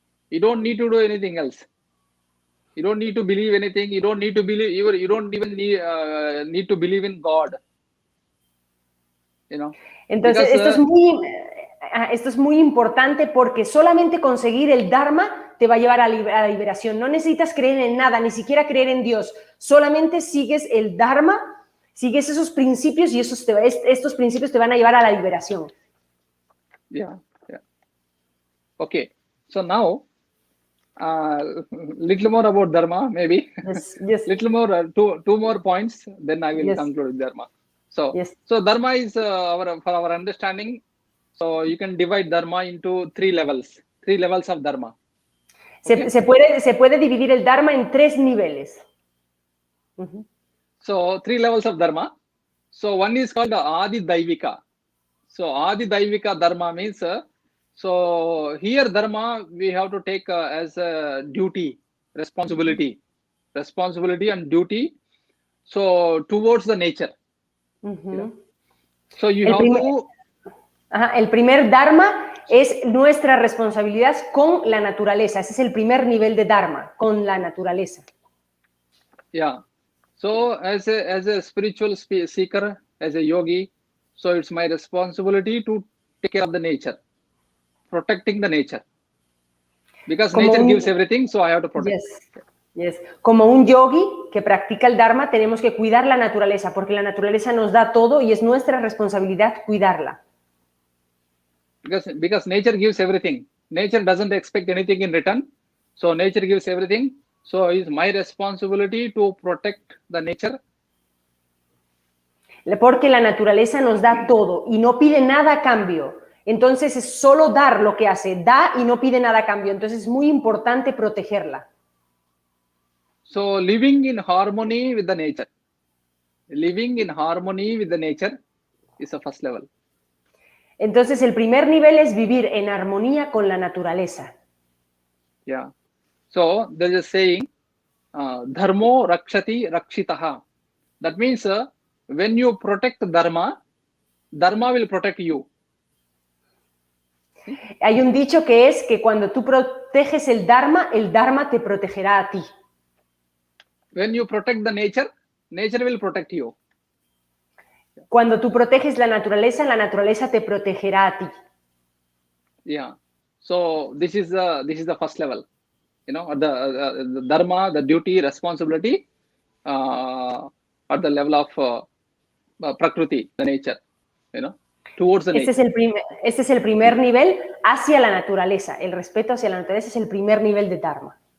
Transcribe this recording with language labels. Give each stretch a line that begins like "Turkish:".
English: You don't need to do anything else. You don't need to believe anything. You don't need to believe. You don't even need to believe in God.
Spanish: Entonces esto es muy importante porque solamente conseguir el Dharma te va a llevar a la liberación. No necesitas creer en nada, ni siquiera creer en Dios. Solamente sigues el Dharma, sigues esos principios y estos principios te van a llevar a la liberación.
English: Yeah. Okay. So now, little more about Dharma, maybe. Yes. Little more, two more points, then I will conclude with Dharma. So Dharma is for our understanding. So you can divide Dharma into three levels of Dharma. Okay?
Spanish: Se puede dividir el Dharma en 3 niveles.
English: So 3 levels of Dharma. So one is called Adi Daivika. So Adi Daivika Dharma means, so here Dharma we have to take as a duty, responsibility and duty. So towards the nature. So you have to...
Spanish: el primer Dharma es nuestra responsabilidad con la naturaleza. Ese es el primer nivel de Dharma, con la naturaleza.
English: Yeah. So as a spiritual seeker, as a yogi, so it's my responsibility to take care of the nature, protecting the nature. Because nature gives everything, so I have to protect. Yes.
Spanish: Como un yogi que practica el Dharma, tenemos que cuidar la naturaleza, porque la naturaleza nos da todo y es nuestra responsabilidad cuidarla.
English: Because nature gives everything. Nature doesn't expect anything in return. So nature gives everything. So it's my responsibility to protect the nature.
Spanish: Porque la naturaleza nos da todo y no pide nada a cambio. Entonces es solo dar lo que hace. Da y no pide nada a cambio. Entonces es muy importante protegerla.
English: So living in harmony with the nature. Living in harmony with the nature is the first level.
Spanish: Entonces, el primer nivel es vivir en armonía con la naturaleza.
English: Yeah. So, there is a saying,
Sanskrit: dharmo rakshati rakshitaha.
English: That means, when you protect dharma, dharma will protect you.
Spanish: Hay un dicho que es que cuando tú proteges el Dharma te protegerá a ti.
English: When you protect the nature will protect you.
Spanish: Cuando tú proteges la naturaleza te protegerá a ti.
English: Yeah. So this is the first level. The dharma, the duty, responsibility at the level of prakriti, the nature. Towards the nature.
Spanish: Este es el primer nivel hacia la naturaleza. El respeto hacia la naturaleza es el primer nivel de Dharma.